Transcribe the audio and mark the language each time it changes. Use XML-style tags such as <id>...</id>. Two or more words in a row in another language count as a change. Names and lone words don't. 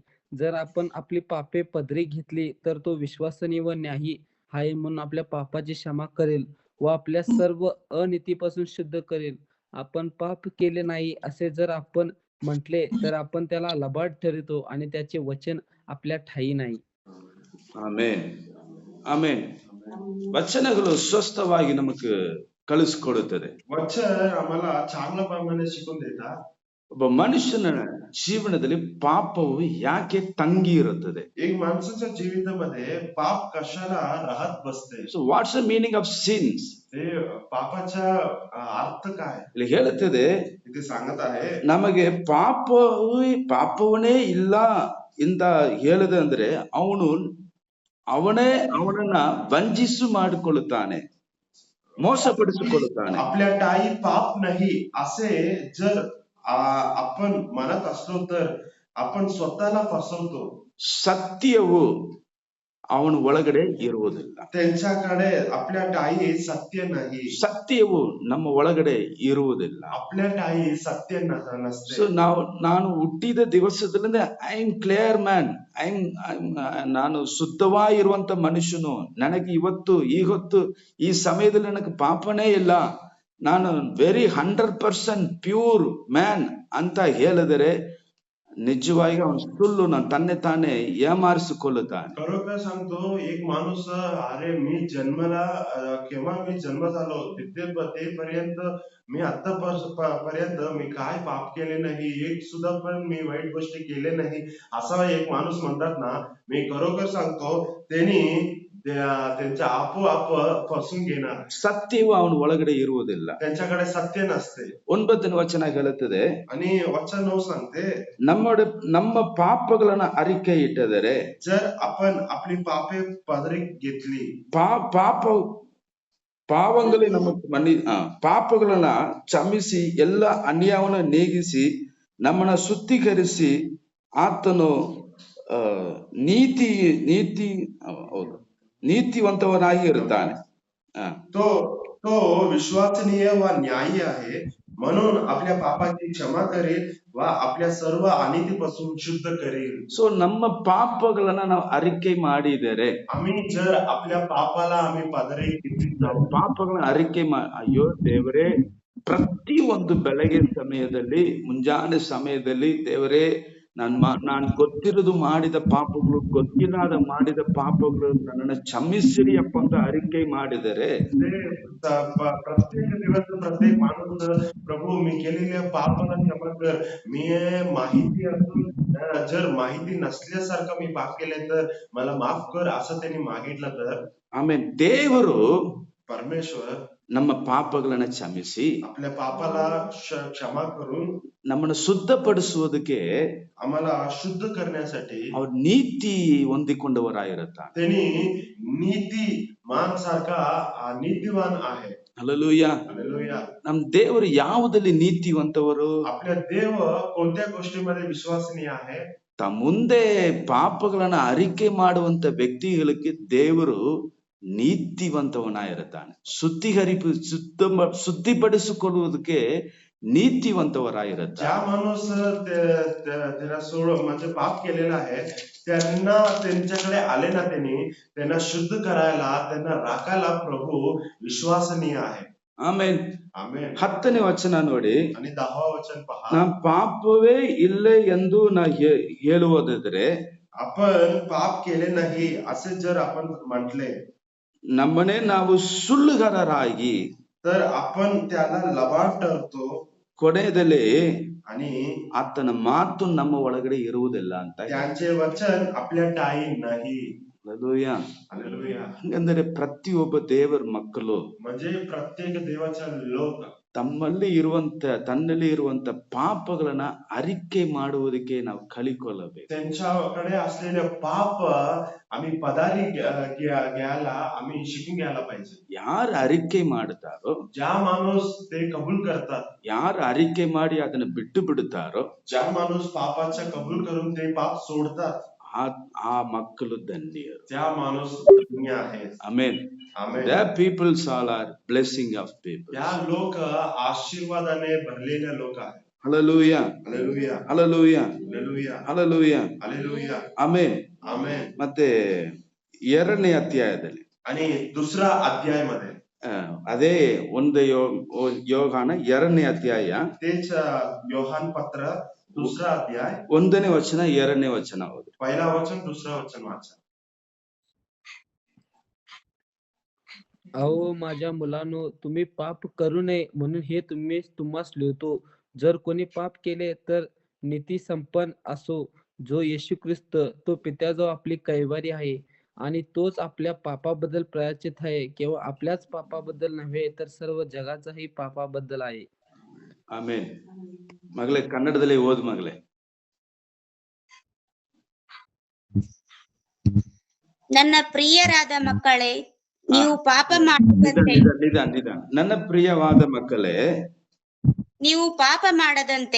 <mr>जर आपण आपली पापे पदरी घेतली तर तो विश्वासनीय व न्यायी आहे म्हणून आपल्या पापाची क्षमा करेल व आपल्या सर्व अनीतीपासून शुद्ध करेल. आपण पाप केले नाही असे जर आपण म्हटले तर आपण त्याला लबाड ठरवतो आणि त्याचे वचन आपल्या ठाई नाही.</mr> <kn>ಆಮೆನ್. ಆಮೆನ್. ವಚನಗಳು ಸ್ವಸ್ಥವಾಗಿ ನಮಗೆ ಕಲಿಸಿಕೊಡುತ್ತದೆ.</kn> <mr>वचन आम्हाला चांगल्या प्रमाणे शिकून देतात.</mr> <kn>ಒಬ್ಬ ಮನುಷ್ಯನ ಜೀವನದಲ್ಲಿ ಪಾಪವು ಯಾಕೆ ತಂಗಿ ಇರುತ್ತದೆ?</kn> <mr>एक माणसाच्या जीवितामध्ये पाप कशाला राहत बसते?</mr> <en>So what's the meaning of sins?</en> <mr>ते पापाचा अर्थ काय?</mr> <kn>ಇಲ್ಲಿ ಹೇಳುತ್ತದೆ,</kn> <mr>इथे सांगत आहे,</mr> <kn>ನಮಗೆ ಪಾಪವನೇ ಇಲ್ಲ ಇಂದ ಹೇಳದೆ ಅಂದ್ರೆ ಅವನನ್ನ ವಂಚಿಸು ಮಾಡಿಕೊಳ್ಳುತ್ತಾನೆ, ಮೋಸಪಡಿಸಿಕೊಳ್ಳುತ್ತಾನೆ.</kn> <mr>आपल्या ठाई पाप नाही असे जर आपण म्हणत असलो तर आपण स्वतःला फसवतो.</mr> <kn>ಸತ್ಯವು ಅವನ ಒಳಗಡೆ ಇರುವುದಿಲ್ಲ.</kn> <mr>त्यांच्याकडे आपल्या ठाई सत्य नाही.</mr> <kn>ಸತ್ಯವು ನಮ್ಮ ಒಳಗಡೆ ಇರುವುದಿಲ್ಲ.</kn> <mr>आपल्या ठाई सत्य नसते.</mr> <kn>ಸೊ ನಾನು ಹುಟ್ಟಿದ ದಿವಸದಿಂದ</kn> <en>I am clear man,</en> <kn>ನಾನು ಶುದ್ಧವಾಗಿರುವಂತ ಮನುಷ್ಯನು. ನನಗೆ ಈ ಹೊತ್ತು ಈ ಸಮಯದಲ್ಲಿ ನನಗೆ ಪಾಪನೇ ಇಲ್ಲ, ನಾನು</kn> <en>very 100% pure man</en> <kn>ಅಂತ ಹೇಳಿದರೆ ನಿಜವಾಗಿ ಅವನು ಸುಳ್ಳು, ನಾನು ತನ್ನೆ ತಾನೇ ಏಮಾರಿಸಿಕೊಳ್ಳುತ್ತಾನೆ.</kn> <mr>खरोखर सांगतो, एक माणूस अरे मी जन्माला केव्हा मी जन्म झालो तेपर्यंत मी आतापर्यंत मी काय पाप केले नाही, एक सुद्धा पण मी वाईट गोष्टी केले नाही असा एक माणूस म्हणतात ना, मी खरोखर सांगतो त्यांनी त्यांच्या आपोआप फसून घेणार.</mr> <kn>ಸತ್ಯವು ಅವನ ಒಳಗಡೆ ಇರುವುದಿಲ್ಲ.</kn> <mr>त्यांच्याकडे सत्य नसते.</mr> <kn>9ನೇ ವಚನ ಹೇಳುತ್ತದೆ,</kn> <mr>आणि वचन 9 सांगते,</mr> <kn>ನಮ್ಮ ಪಾಪಗಳನ್ನ ಅರಿಕೆ ಇಟ್ಟದರೆ,</kn> <mr>जर आपण आपली पापे पदरी घेतली,</mr> <kn>ಪಾಪಗಳಲ್ಲಿ ಪಾಪಗಳನ್ನ ಕ್ಷಮಿಸಿ ಎಲ್ಲ ಅನ್ಯಾಯವನ್ನ ನೀಗಿಸಿ ನಮ್ಮನ್ನ ಶುದ್ಧೀಕರಿಸಿ ಆತನು ನೀತಿವಂತವನಾಗಿ ಇರುತ್ತಾನೆ.</kn> <mr>तो विश्वसनीय व न्यायी आहे, म्हणून आपल्या पापाची क्षमा करेल व आपल्या सर्व अनितीपासून शुद्ध करेल.</mr> <kn>ಸೊ ನಮ್ಮ ಪಾಪಗಳನ್ನ ನಾವು ಅರಿಕೆ ಮಾಡಿದರೆ,</kn> <mr>आम्ही जर आपल्या पापाला आम्ही पदरी घेतली,</mr> <kn>ನಾವು ಪಾಪಗಳನ್ನ ಅರಿಕೆ ಅಯ್ಯೋ ದೇವರೇ, ಪ್ರತಿ ಒಂದು ಬೆಳಗ್ಗೆ ಸಮಯದಲ್ಲಿ, ಮುಂಜಾನೆ ಸಮಯದಲ್ಲಿ, ದೇವರೇ ನಾನು ಗೊತ್ತಿರೋದು ಮಾಡಿದ ಪಾಪಗಳು, ಗೊತ್ತಿಲ್ಲದ ಮಾಡಿದ ಪಾಪಗಳು ನನ್ನನ್ನು ಕ್ಷಮಿಸಿರಿ ಅಪ್ಪ ಅಂತ ಅರಿಕೆ ಮಾಡಿದರೆ,</kn> <mr>प्रत्येक दिवस प्रत्येक माणूस, प्रभू मी केलेल्या पापाला क्षमा कर, मी माहिती असून जर माहिती नसल्यासारखं मी पाप केले तर मला माफ कर असं त्यांनी मागितलं तर,</mr> <kn>ಆಮೇಲೆ ದೇವರು</kn> <mr>परमेश्वर</mr> <kn>ನಮ್ಮ ಪಾಪಗಳನ್ನ ಕ್ಷಮಿಸಿ</kn> <mr>आपल्या पापाला क्षमा करून</mr> <kn>ನಮ್ಮನ್ನು ಶುದ್ಧಪಡಿಸುವುದಕ್ಕೆ,</kn> <mr>आम्हाला शुद्ध करण्यासाठी</mr> <kn>ಅವ್ರ ನೀತಿ ಹೊಂದಿಕೊಂಡವರಾಗಿರುತ್ತಾರೆ.</kn> <mr>त्यांनी नीतिमान सारखा नीतिवान आहे.</mr> <kn>ಹಲ್ಲೆಲೂಯಾ.</kn> <mr>हालेलुया.</mr> <kn>ನಮ್ ದೇವರು ಯಾವುದಲ್ಲಿ ನೀತಿವಂತವರು?</kn> <mr>आपल्या देव कोणत्या गोष्टीमध्ये विश्वसनीय आहे?</mr> <kn>ಮುಂದೆ ಪಾಪಗಳನ್ನ ಅರಿಕೆ ಮಾಡುವಂತ ವ್ಯಕ್ತಿಗಳಿಗೆ ದೇವರು ನೀತಿವಂತವನಾಗಿರುತ್ತಾನೆ. ಶುದ್ಧಿಪಡಿಸಿಕೊಳ್ಳುವುದಕ್ಕೆ ನೀತಿವಂತವರಾಗಿರುತ್ತಾರೆ.</kn> <mr>ज्या माणूस त्याला म्हणजे पाप केलेला आहे, त्यांना त्यांच्याकडे आले ना, त्यांना शुद्ध करायला, त्यांना राखायला प्रभू विश्वसनीय आहे.</mr> <kn>ಆಮೇಲೆ</kn> <mr>आमेन.</mr> <kn>10ನೇ ವಚನ ನೋಡಿ,</kn> <mr>आणि 10वा वचन पहा,</mr> <kn>ನಾ ಪಾಪವೇ ಇಲ್ಲ ಎಂದು ನಾ ಹೇಳುವುದಾದರೆ,</kn> <mr>आपण पाप केले नाही असे जर आपण म्हटले,</mr> <kn>ನಮ್ಮನೆ ನಾವು ಸುಳ್ಳುಗಾರರಾಗಿ</kn> <mr>तर आपण त्याला लबाड ठरतो</mr> <kn>ಕೊನೆಯಲ್ಲಿ</kn> <mr>आणि</mr> <kn>ಆತನ ಮಾತು ನಮ್ಮ ಒಳಗಡೆ ಇರುವುದಿಲ್ಲ ಅಂತ.</kn> <mr>त्यांचे वचन आपल्या ठाई नाही.</mr> <kn>ಹಲ್ಲೆಲೂಯಾ.</kn> <mr>हालेलुया.</mr> <kn>ಹಂಗಂದ್ರೆ ಪ್ರತಿಯೊಬ್ಬ ದೇವರ ಮಕ್ಕಳು</kn> <mr>म्हणजे प्रत्येक देवाचा लोक</mr> <kn>ತನ್ನಲ್ಲಿ ಇರುವಂತ ಪಾಪಗಳನ್ನ ಅರಿಕೆ ಮಾಡುವುದಕ್ಕೆ ನಾವು ಕಲಿಕೊಳ್ಳಬೇಕು.</kn> <mr>त्यांच्याकडे असलेले पाप आम्ही पदारी घ्यायला, आम्ही शिकून घ्यायला पाहिजे.</mr> <kn>ಯಾರು ಅರಿಕೆ ಮಾಡುತ್ತಾರೋ,</kn> <mr>ज्या माणूस ते कबूल करतात,</mr> <kn>ಯಾರು ಅರಿಕೆ ಮಾಡಿ ಅದನ್ನ ಬಿಟ್ಟು ಬಿಡುತ್ತಾರೋ,</kn> <mr>ज्या माणूस पापाचा कबूल करून ते पाप सोडतात,</mr> <kn>ಆ ಮಕ್ಕಳು ಧನ್ಯರು.</kn> <mr>त्या माणूस धन्य आहे.</mr> <kn>ಆಮೆನ್.</kn> <mr>आमेन.</mr> <en>The peoples all are blessing of people.</en> <mr>त्या लोक आशीर्वादाने भरलेले लोक आहेत.</mr> <en>Hallelujah.</en> <mr>हालेलुया.</mr> <en>Hallelujah.</en> <mr>हालेलुया.</mr> <en>Hallelujah.</en> <mr>हालेलुया.</mr> <kn>ಆಮೆನ್.</kn> <mr>आमेन.</mr> <kn>ಮತ್ತೆ 2ನೇ ಅಧ್ಯಾಯದಲ್ಲಿ,</kn> <mr>आणि दुसरा अध्यायमध्ये</mr> <kn>ಅದೇ ಒಂದು ಯೋಹಾನ 2ನೇ ಅಧ್ಯಾಯ,</kn> <mr>तेच योहान पत्र दुसरा अध्याय</mr> <kn>1ನೇ ವಚನ 2ನೇ ವಚನ ಓದಿ.</kn> <mr>पहिला वचन दुसरा वचन वाचा. अहो माझ्या मुलांनो, तुम्ही पाप करू नये म्हणून हे तुम्हास लिहितो. जर कोणी पाप केले तर नीती संपन्न असो जो येशू ख्रिस्त, तो पित्याजवळ आपली कैवारी आहे आणि तोच आपल्या पापाबद्दल प्रायश्चित आहे, केवळ आपल्याच पापाबद्दल नव्हे तर सर्व जगाचाही पापाबद्दल आहे.</mr> <kn>ಆಮೇನ್. ಮಗಳೇ ಕನ್ನಡದಲ್ಲಿ ಓದ್ ಮಗಳೇ. ನನ್ನ ಪ್ರಿಯರಾದ ಮಕ್ಕಳೇ, ನೀವು ಪಾಪ ಮಾಡದಂತೆ ನಿಧಾನ. ನನ್ನ ಪ್ರಿಯವಾದ ಮಕ್ಕಳೇ, ನೀವು ಪಾಪ ಮಾಡದಂತೆ</kn>